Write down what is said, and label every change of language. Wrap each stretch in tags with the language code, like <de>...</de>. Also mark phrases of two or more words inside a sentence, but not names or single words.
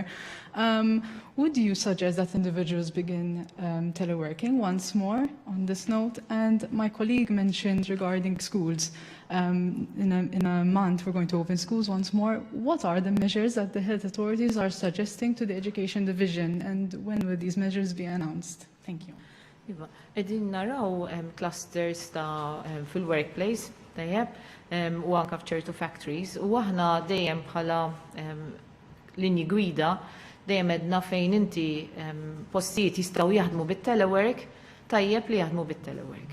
<en>Would you suggest that individuals begin teleworking once more on this note? And my colleague mentioned regarding schools, in a month we're going to open schools once more. What are the measures that the health authorities are suggesting to the education division, and when will these measures be announced? Thank you.</en> <mt>Qegħdin naraw clusters ta' fil-workplace tajjeb u anke f'ċertu factories u aħna dejjem bħala linji gwida dejjem għedna fejn inti postijiet jistgħu jaħdmu bit-telework tajjeb li jaħdmu bit-telework.</mt>